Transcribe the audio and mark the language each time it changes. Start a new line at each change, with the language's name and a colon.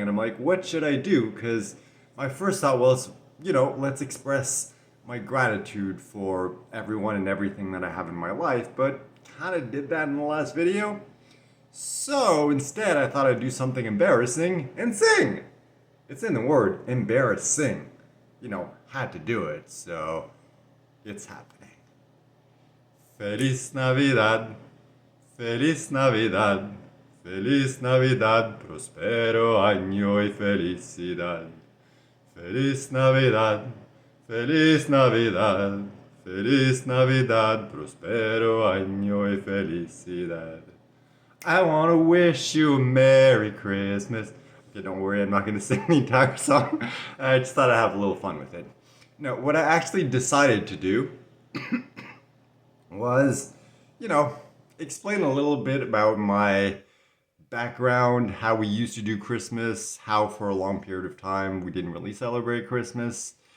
English: And I'm like, what should I do? Because my first thought was, let's express my gratitude for everyone and everything that I have in my life. But kind of did that in the last video. So instead, I thought I'd do something embarrassing and sing. It's in the word embarrassing. Had to do it, so it's happening.
Spanish: Feliz Navidad, Feliz Navidad. Feliz Navidad, prospero año y felicidad. Feliz Navidad, Feliz Navidad, Feliz Navidad, prospero año y felicidad.
English: I want to wish you a Merry Christmas. Okay, don't worry, I'm not going to sing the entire song. I just thought I'd have a little fun with it. No, what I actually decided to do was, you know, explain a little bit about my background, how we used to do Christmas, how for a long period of time we didn't really celebrate Christmas.